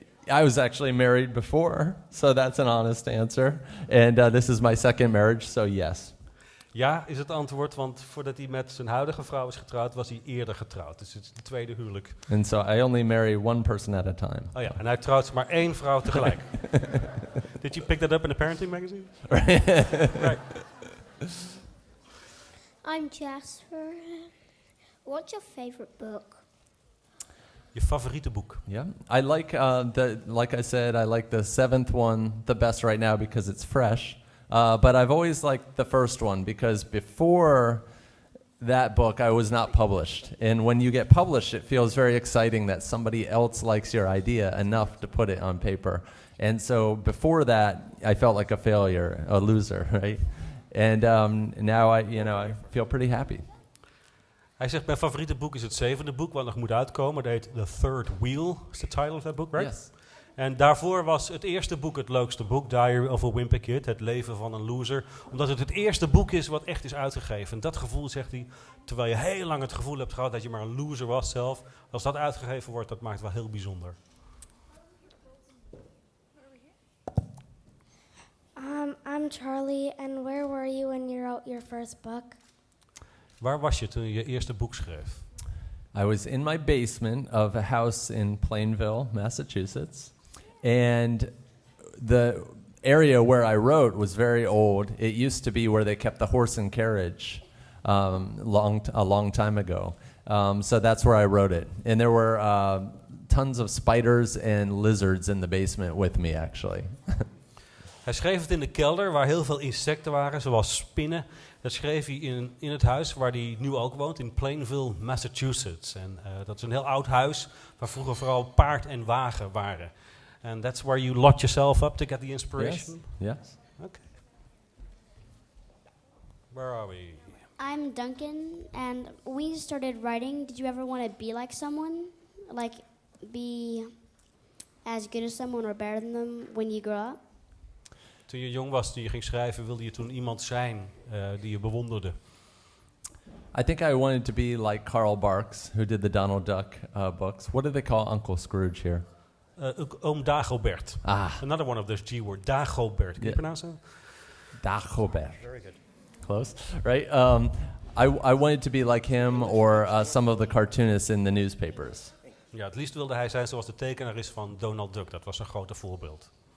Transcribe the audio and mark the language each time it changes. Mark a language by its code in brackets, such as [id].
[en] I was actually married before, so that's an honest answer. And this is my second marriage, so yes. [nl] Ja, is het antwoord, want voordat hij met zijn huidige vrouw is getrouwd, was hij eerder getrouwd. Dus het is de tweede huwelijk. [en] And so I only marry one person at a time. [nl] Oh ja, en hij trouwt maar 1 vrouw tegelijk. [en] Did you pick that up in a parenting magazine? Right. I'm Jasper. What's your favorite book? [nl] Je favoriete boek? [en] Yeah, I like like I said, I like the 7th one the best right now because it's fresh. But I've always liked the first one because before that book, I was not published. And when you get published, it feels very exciting that somebody else likes your idea enough to put it on paper. And so before that, I felt like a failure, a loser, right? And now I feel pretty happy. [nl] Hij zegt, mijn favoriete boek is het 7e boek, wat nog moet uitkomen. Dat heet [en] The Third Wheel, is the title of that book, right? Yes. [nl] En daarvoor was het eerste boek het leukste boek, Diary of a Wimpy Kid, het leven van een loser. Omdat het eerste boek is wat echt is uitgegeven. En dat gevoel, zegt hij, terwijl je heel lang het gevoel hebt gehad dat je maar een loser was zelf. Als dat uitgegeven wordt, dat maakt het wel heel bijzonder. [en] I'm Charlie, and where were you when you wrote your first book? [nl] Waar was je toen je je eerste boek schreef? [en] I was in my basement of a house in Plainville, Massachusetts. And the area where I wrote was very old. It used to be where they kept the horse and carriage a long time ago. So that's where I wrote it. And there were tons of spiders and lizards in the basement with me, actually. [nl] Hij schreef het in de kelder waar heel veel insecten waren, zoals spinnen. Dat schreef hij in het huis waar hij nu ook woont, in Plainville, Massachusetts. En dat is een heel oud huis waar vroeger vooral paard en wagen waren. [en] And that's where you locked yourself up to get the inspiration? Yes. Yes. Okay. Where are we? I'm Duncan, and when you started writing, did you ever want to be like someone? Like, be as good as someone or better than them when you grow up? [nl] Toen je jong was, toen je ging schrijven, wilde je toen iemand zijn die je bewonderde? [en] I think I wanted to be like Carl Barks, who did the Donald Duck books. What do they call Uncle Scrooge here? [nl] Oom Dagobert. Ah. [en] Another one of those G-words, Dagobert. Can you pronounce it? [nl] Dagobert. [en] Very good. Close, right? I wanted to be like him or some of the cartoonists in the newspapers. [nl] Ja, het liefst wilde hij zijn zoals de tekenaar is van Donald Duck. Dat was een grote voorbeeld.